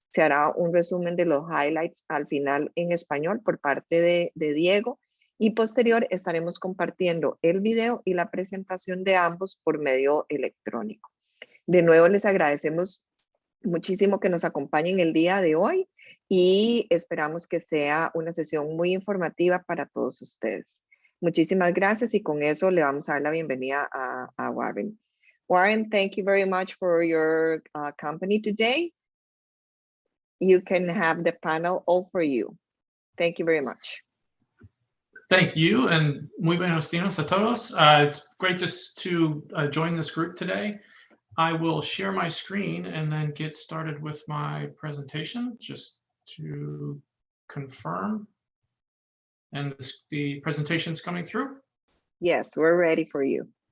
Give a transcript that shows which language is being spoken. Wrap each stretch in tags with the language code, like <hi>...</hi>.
<es>Se hará un resumen de los highlights al final en español por parte de Diego y posterior estaremos compartiendo el video y la presentación de ambos por medio electrónico. De nuevo, les agradecemos muchísimo que nos acompañen el día de hoy y esperamos que sea una sesión muy informativa para todos ustedes. Muchísimas gracias y con eso le vamos a dar la bienvenida a Warren.</es> <en>Warren, thank you very much for your company today. You can have the panel all for you. Thank you very much. Thank you, and</en> <es>muy buenos días a todos.</es> <en>It's great to join this group today. I will share my screen and then get started with my presentation just to confirm. And the presentation is coming through? Yes, we're ready for you.</en>